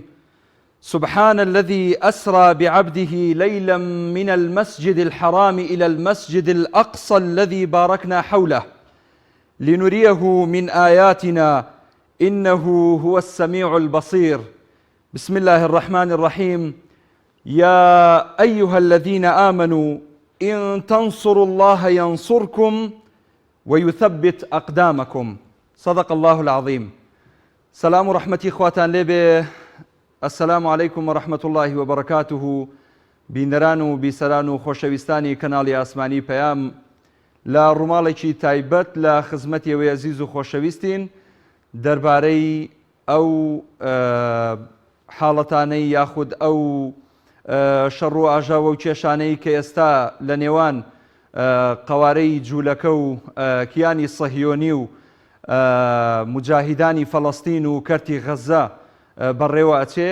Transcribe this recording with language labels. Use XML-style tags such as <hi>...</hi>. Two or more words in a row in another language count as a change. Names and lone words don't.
<ar>سبحان الذي أسرى بعبده ليلا من المسجد الحرام إلى المسجد الأقصى الذي باركنا حوله لنريه من آياتنا إنه هو السميع البصير. بسم الله الرحمن الرحيم. يا أيها الذين آمنوا إن تنصروا الله ينصركم ويثبت أقدامكم. صدق الله العظيم.</ar> <ckb>سلام ورحمتي خواتان لێبێ.</ckb> <ar>السلام عليكم ورحمة الله وبركاته.</ar> <ckb>بینەران و بیسەران و خۆشەویستانی کەناڵی ئاسمانی پەیام لە ڕووماڵێکی تایبەت لە خزمەتی ئێوەی عەزیز و خۆشەویستین دەربارەی ئەو حاڵەتانەی یاخود ئەو شەڕ و ئاژاوە و کێشانەی کە ئێستا لە نێوان قەوارەی جوولەکە و کیانی سەهیۆنی و مجاهیدانی فەڵەستین و کەرتی غەزە بەڕێوە ئەچێ.</ckb>